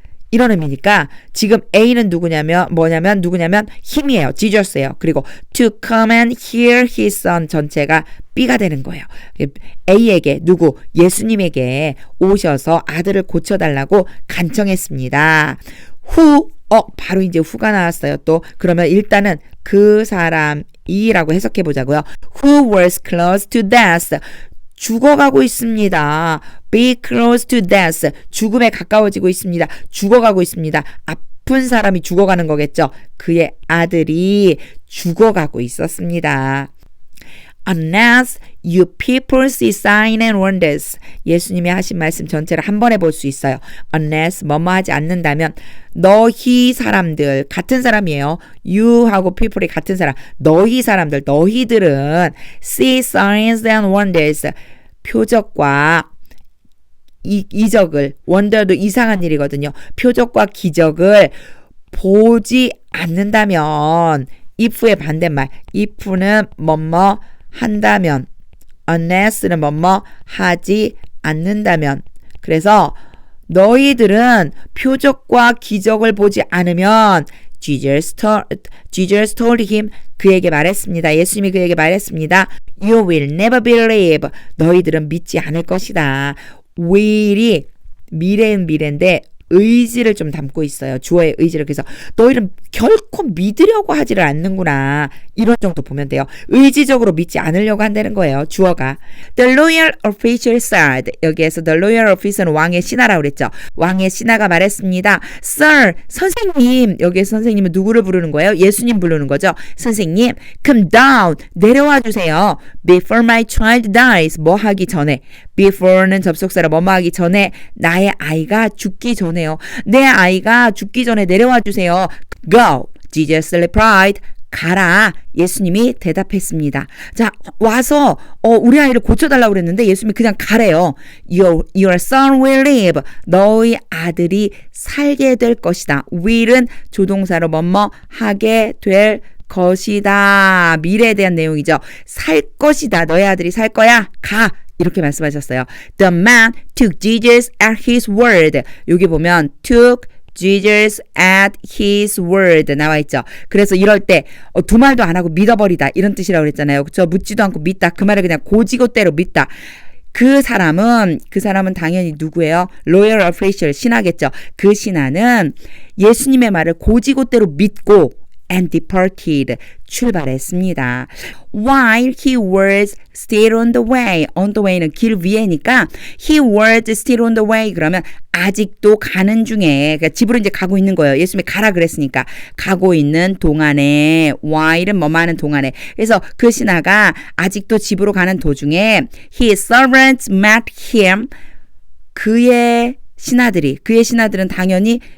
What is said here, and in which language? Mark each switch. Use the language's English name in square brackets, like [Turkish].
[Korean] 이런 의미니까 지금 A는 누구냐면 힘이에요. 지저스예요. 그리고 to come and heal his son 전체가 B가 되는 거예요. A에게 누구? 예수님에게 오셔서 아들을 고쳐달라고 간청했습니다. 바로 이제 후가 나왔어요. 또 그러면 일단은 그 사람이라고 해석해 보자고요. [English] Who was close to death. [Korean] 죽어가고 있습니다. [English] Be close to death. [Korean] 죽음에 가까워지고 있습니다. 죽어가고 있습니다. 아픈 사람이 죽어가는 거겠죠. 그의 아들이 죽어가고 있었습니다. [English] Unless you people see signs and wonders. [Korean] 예수님이 하신 말씀 전체를 한 번에 볼 수 있어요. Unless 뭐뭐 하지 않는다면 너희 사람들 같은 사람이에요. you하고 people이 같은 사람. 너희 사람들 너희들은 [English] see signs and wonders. [Korean] 표적과 이적을 wonder도 이상한 일이거든요. 표적과 기적을 보지 않는다면 if의 반대말 if는 뭐뭐 한다면 unless는 뭐뭐 하지 않는다면 그래서 너희들은 표적과 기적을 보지 않으면 [English] Jesus told him [Korean] 그에게 말했습니다. 예수님이 그에게 말했습니다. [English] You will never believe [Korean] 너희들은 믿지 않을 것이다. will이 미래는 미래인데 의지를 좀 담고 있어요. 주어의 의지를. 그래서 너희는 결코 믿으려고 하지를 않는구나. 이런 정도 보면 돼요. 의지적으로 믿지 않으려고 한다는 거예요. 주어가. [English] The loyal official said. [Korean] 여기에서 the loyal officer는 왕의 신하라고 그랬죠. 왕의 신하가 말했습니다. Sir, 선생님. 여기에서 선생님은 누구를 부르는 거예요? 예수님 부르는 거죠. 선생님, come down. 내려와 주세요. [English] Before my child dies. [Korean] 뭐 하기 전에. Before는 접속사라 뭐뭐 하기 전에 나의 아이가 죽기 전에요. 내 아이가 죽기 전에 내려와 주세요. [English] Go. Jesus replied. [Korean] 가라. 예수님이 대답했습니다. 자, 와서 우리 아이를 고쳐달라고 그랬는데 예수님이 그냥 가래요. [English] Your son will live. [Korean] 너희 아들이 살게 될 것이다. will은 조동사로 뭐뭐 하게 될 것이다. 미래에 대한 내용이죠. 살 것이다. 너희 아들이 살 거야. 가. 이렇게 말씀하셨어요. [English] The man took Jesus at his word. [Korean] 여기 보면 [English] took Jesus at his word [Korean] 나와 있죠. 그래서 이럴 때 두 말도 안 하고 믿어버리다 이런 뜻이라고 그랬잖아요. 그렇죠? 묻지도 않고 믿다. 그 말을 그냥 고지고대로 믿다. 그 사람은 당연히 누구예요? 로열 어프리셜 신하겠죠. 그 신하는 예수님의 말을 고지고대로 믿고 and departed 출발했습니다. [English] While he was still on the way. [Korean] on the way는 길 위에니까 [English] he was still on the way [Korean] 그러면 아직도 가는 중에 그러니까 집으로 이제 가고 있는 거예요. 예수님이 가라 그랬으니까 가고 있는 동안에 while은 뭐뭐 하는 동안에 그래서 그 신하가 아직도 집으로 가는 도중에 [English] his servants met him [Korean] 그의 신하들은 당연히